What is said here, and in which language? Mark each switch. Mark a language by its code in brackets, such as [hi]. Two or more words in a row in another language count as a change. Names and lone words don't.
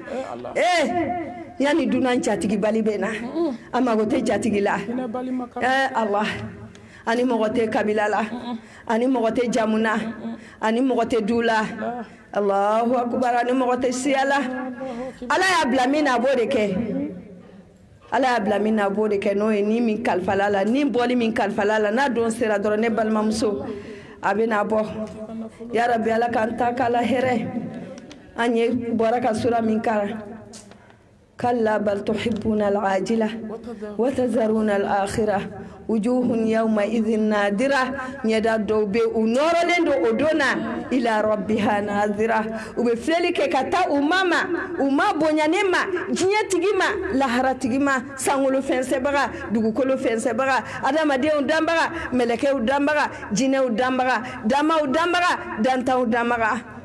[bm] yani dunan jatigibali bɛ na a mago tɛ jatigi la Allah ani mɔgɔ tɛ kabila la ani mɔgɔ tɛ jamu na ani mɔgɔ tɛ du la [ar] الله أكبر [bm] ani mɔgɔ tɛ siya la Ala y'a bila min na a b'o de kɛ Ala y'a bila min na a b'o de kɛ n'o ye ni min kalifala la ni bɔli min kalifala la n'a don sera dɔrɔn ne balimamuso a bɛ na bɔ [ar] يا رب [bm] Ala k'an ta k'ala hɛrɛ an ye bɔra ka sura min kalan [ar] كلا بل تحبون العاجلة وتذرون الآخرة وجوه يومئذ ناضرة [bm] ɲɛda dɔw bɛ u nɔrɔlen don o don na [ar] إلى ربها ناظرة [bm] u bɛ filɛli kɛ ka taa u ma bonya ne ma diɲɛ tigi ma lahara tigi ma sankolo fɛnsɛbaga dugukolo fɛnsɛbaga adamadenw danbaga mɛlɛkɛw danbaga jinɛw danbaga damaw danbaga dantaw danbaga